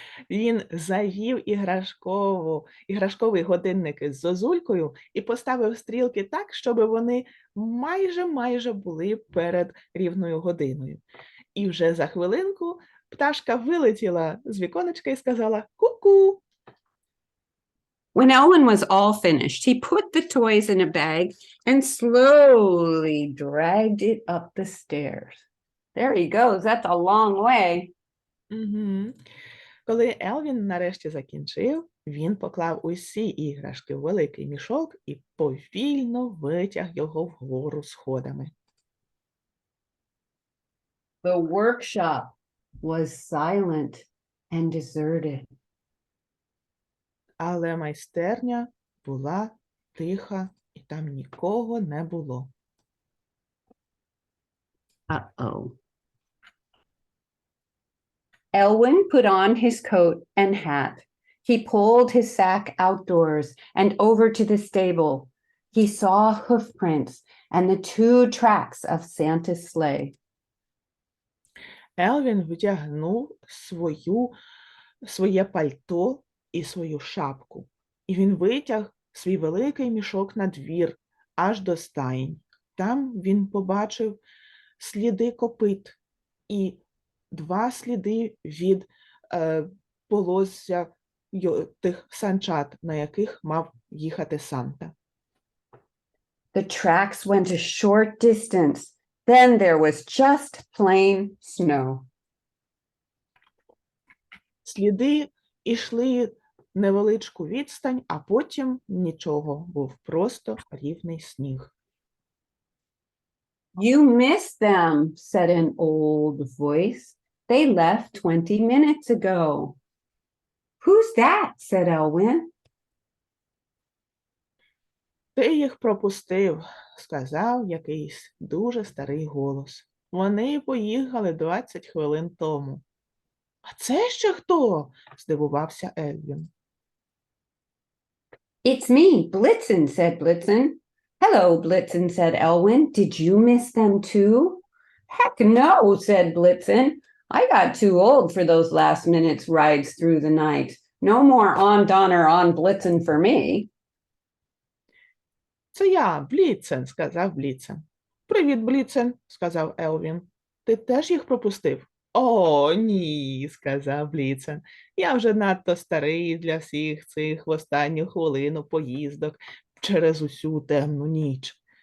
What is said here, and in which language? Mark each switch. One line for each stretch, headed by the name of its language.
Ukrainian: Він завів іграшковий годинник із зозулькою і поставив стрілки так, щоб вони майже були перед рівною годиною. І вже за хвилинку пташка вилетіла з віконечка і сказала «Ку-ку».
English: When Elwin was all finished, he put the toys in a bag and slowly dragged it up the stairs. There he goes. That's a long way. Угу.
Ukrainian: Коли Елвін нарешті закінчив, він поклав усі іграшки в великий мішок і повільно витяг його вгору сходами.
English: The workshop was silent and deserted.
Ukrainian: Але майстерня була тиха, і там нікого не було. Uh-oh.
English: Elwin put on his coat and hat. He pulled his sack outdoors and over to the stable. He saw hoof prints and the 2 tracks of Santa's sleigh.
Ukrainian: Елвін вдягнув своє пальто і свою шапку. І він витяг свій великий мішок на двір, аж до стайень. Там він побачив сліди копит і 2 сліди від полоззя тих санчат, на яких мав їхати Санта.
English: The tracks went a short distance. Then there was just plain snow.
Ukrainian: Сліди йшли невеличку відстань, а потім нічого, був просто рівний сніг.
English: You missed them, said an old voice. They left 20 minutes ago. Who's that? Said Elwin.
Ukrainian: Ти їх пропустив, сказав якийсь дуже старий голос. Вони поїхали 20 хвилин тому. А це ще хто? Здивувався Елвін.
English: It's me, Blitzen, said Blitzen. Hello, Blitzen, said Elwin. Did you miss them too? Heck no, said Blitzen. I got too old for those last minute's rides through the night. No more on Donner on Blitzen for me.
Ukrainian: Це я, Бліцен, сказав Бліцен. Привіт, Бліцен, сказав Елвін. Ти теж їх пропустив? О, ні, сказав Бліцен. Я вже надто старий для всіх цих в останню хвилину поїздок через усю темну ніч.